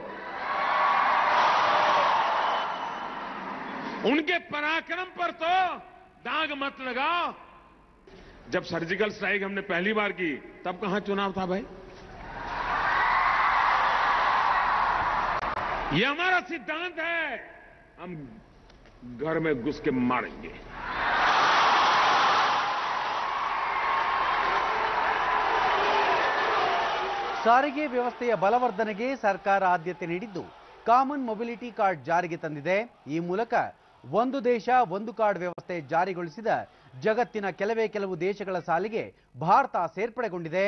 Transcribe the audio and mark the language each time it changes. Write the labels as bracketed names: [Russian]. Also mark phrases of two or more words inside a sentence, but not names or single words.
[Hindi] उनके पराक्रम पर तो दाग मत लगाओ. जब सर्जिकल स्ट्राइक हमने पहली बार की तब कहां चुनाव था भाई? ये हमारा सिद्धांत है, हम घर में घुस के मारेंगे. [Kannada] ಸಾರಿಗೆ ವ್ಯವಸ್ಥೆಯ ಬಲವರ್ಧನೆಗೆ ಸರ್ಕಾರ ಆದ್ಯತೆ ನೀಡಿದ್ದು, [English] common mobility card [Kannada] ಜಾರಿಗೆ ತಂದಿದೆ. ಈ ಮೂಲಕ ಒಂದು ದೇಶ ಒಂದು ಕಾರ್ಡ್ ವ್ಯವಸ್ಥೆ ಜಾರಿಗೊಳಿಸಿದ ಜಗತ್ತಿನ ಕೆಲವು ದೇಶಗಳ ಸಾಲಿಗೆ ಭಾರತ ಸೇರ್ಪಡೆಗೊಂಡಿದೆ.